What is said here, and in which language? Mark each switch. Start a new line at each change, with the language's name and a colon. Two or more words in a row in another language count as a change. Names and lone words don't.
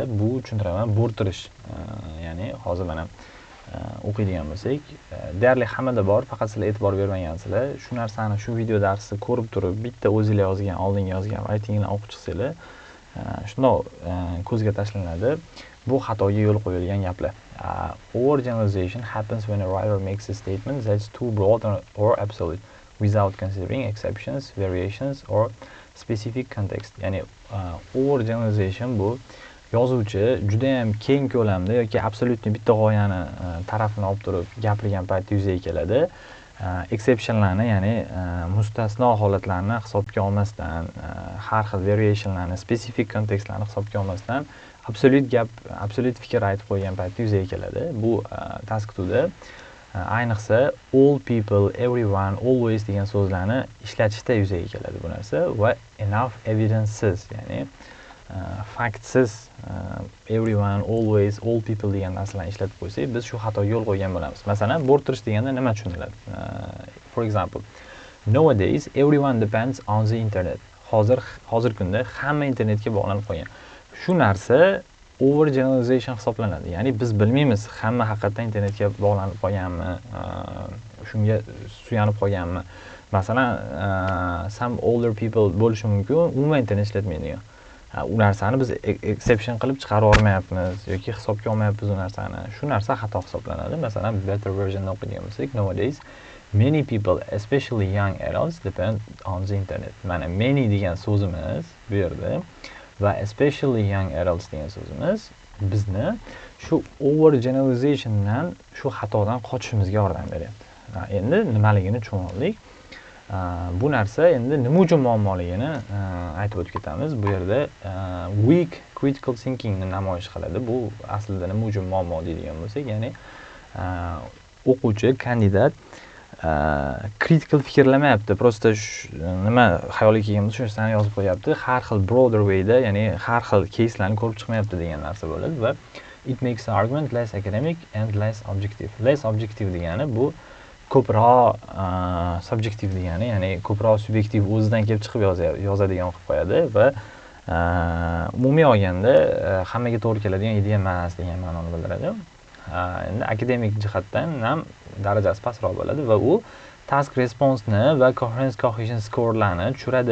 Uzbek: Bu tushuntiraman, bo'rttirish. Ya'ni hozir mana o'qiydigan bo'lsak, deyarli hammada bor, faqat sizlar e'tibor bermagansizlar. Shu narsani shu video darsni ko'rib turib, bitta o'zingizlar yozgan, oldinga yozgan writingni o'qib chiqsanglar, shundoq ko'zga tashlanadi. Bu xatoga yo'l qo'yilgan gaplar.
English: Overgeneralization happens when a writer makes a statement that's too broad or absolute without considering exceptions, variations or specific context.
Uzbek: Ya'ni overgeneralization bu yozuvchi juda ham keng ko'lamda yoki absolutni bitta g'oyani tarafini olib turib gapirgan paytda yuzaga keladi. Exceptionlarni, ya'ni mustasno holatlarni hisobga olmasdan, har xil variationlarni,
English: specific contextlarni
Uzbek: hisobga olmasdan absolut fikr aytib qo'ygan paytda yuzaga keladi. Bu task 2da ayniqsa
English: all people, everyone, always
Uzbek: degan so'zlarni ishlatishda yuzaga keladi bu narsa va
English: enough evidences,
Uzbek: ya'ni faktsiz
English: everyone, always, all people
Uzbek: degan narsalarni ishlatib qo'ysak, biz shu xatoga yo'l qo'ygan bo'lamiz. Masalan, bo'rttirish deganda nima tushuniladi?
English: For example, nowadays everyone depends on the internet.
Uzbek: Hozir kunda hamma internetga bog'lanib qolgan. Shu narsa overgeneralization hisoblanadi. Ya'ni biz bilmaymiz hamma haqiqatdan internetga bog'lanib qolganmi, shunga suyanib qolganmi. Masalan,
English: some older people
Uzbek: bo'lishi mumkin, umuman internet ishlatmaydigan. U narsani biz exception qilib chiqarib olmayapmiz yoki hisobga olmayapmiz u narsani. Shu narsa xato hisoblanadi. Masalan,
English: better versionda
Uzbek: o'qiydigan bo'lsak,
English: nowadays many people, especially young adults, depend on the internet.
Uzbek: Mana many degan so'zimiz bu yerda va
English: especially young adults
Uzbek: degan so'zimiz bizni shu overgeneralizationdan, shu xatodan qochishimizga yordam beryapti. Endi nimaligini tushunib oldik. Bu narsa endi nima uchun muammoligini aytib o'tib ketamiz. Bu yerda
English: weak critical thinking
Uzbek: ni namoyish qiladi. Bu aslida nima uchun muammo deydigan bo'lsak, ya'ni o'quvchi, kandidat critical fikrlamayapti. Prosta nima xayoliga kelgan bo'lsa, shu narsani yozib qo'yapti. Har xil
English: broader wayda,
Uzbek: ya'ni har xil caselarni ko'rib chiqmayapti degan narsa bo'ladi va
English: it makes the argument less academic and less objective. Less objective
Uzbek: degani bu ko'proq subjektiv degani, ya'ni ko'proq subyektiv, o'zidan kelib chiqib yozadigan qilib qo'yadi va umumiy olganda hammaga to'g'ri keladigan ideya emas degan ma'noni bildiradi. Endi akademik jihatdan ham darajasi pastroq bo'ladi va u
English: task response-ni
Uzbek: va
English: coherence cohesion scorelarni
Uzbek: tushiradi.